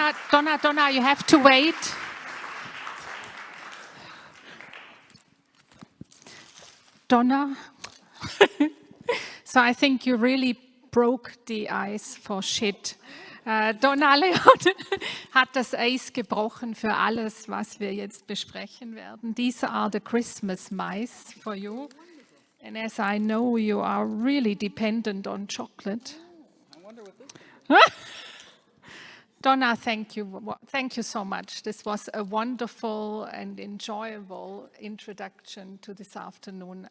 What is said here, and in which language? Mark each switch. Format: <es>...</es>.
<en>Donna, you have to wait. Donna, so I think you really broke the ice for shit.</en> <de>Donna Leon hat das Eis gebrochen für alles, was wir jetzt besprechen werden.</de> <en>These are the Christmas mice for you. And as I know you are really dependent on chocolate. I wonder what this is. Donna, thank you so much. This was a wonderful and enjoyable introduction to this afternoon.</en>